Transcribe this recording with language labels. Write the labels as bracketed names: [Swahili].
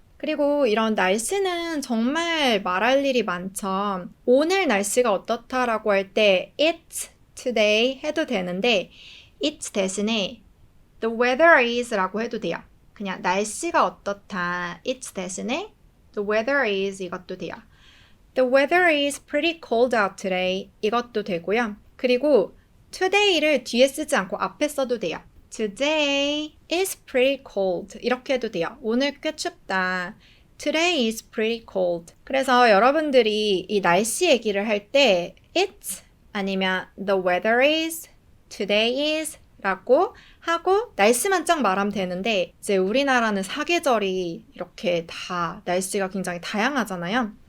[Korean] 그리고 이런 날씨는 정말 말할 일이 많죠. 오늘 날씨가 어떻다라고 할 때 [English] It's today [Korean] 해도 되는데 it 대신에 [English] the weather is [Korean] 라고 해도 돼요. 그냥 날씨가 어떻다 it 대신에 [English] the weather is [Korean] 이것도 돼요. [English] The weather is pretty cold out today [Korean] 이것도 되고요. 그리고 today를 뒤에 쓰지 않고 앞에 써도 돼요. [English] Today is pretty cold [Korean] 이렇게 해도 돼요. 오늘 꽤 춥다. [English] Today is pretty cold. [Korean] 그래서 여러분들이 이 날씨 얘기를 할 때 it 아니면 [English] the weather is, today is [Korean] 라고 하고 날씨만 쫙 말하면 되는데 이제 우리나라는 사계절이 이렇게 다 날씨가 굉장히 다양하잖아요.